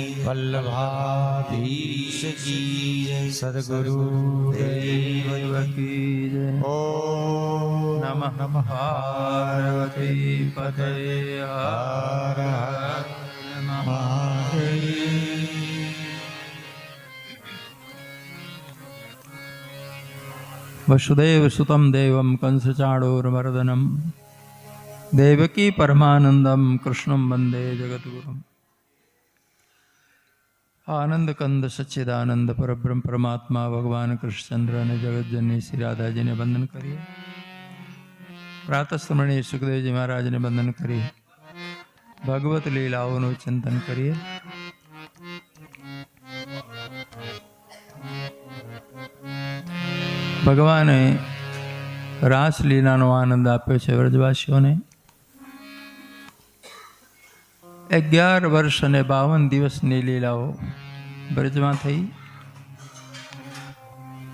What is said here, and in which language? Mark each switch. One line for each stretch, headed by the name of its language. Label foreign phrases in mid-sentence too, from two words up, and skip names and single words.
Gujarati: વલ્લભાધીશ
Hindi: ईश की जय सदगुरु देव की जय ओम नमः नमः पार्वती पते हर हर महादेव
Sanskrit: वसुदेव सुतं देवं कंसचाणूरमर्दनं देवकी परमानंदम कृष्णं वंदे जगद्गुरुम्
Gujarati: આનંદ કંદ સચ્ચિદાનંદ પરબ્રહ્મ પરમાત્મા ભગવાન કૃષ્ણચંદ્ર ને જગતજનની શ્રી રાધા જી ને વંદન કરીએ। પ્રાતસ્મરણીય સુખદેવ જી મહારાજ ને વંદન કરીએ। ભગવત લીલાઓ ચિંતન કરીએ। ભગવાને રાસલીલાનો આનંદ આપ્યો છે વ્રજવાસીઓને। 11 વર્ષ અને 52 દિવસની લીલાઓ બ્રજમાં થઈ।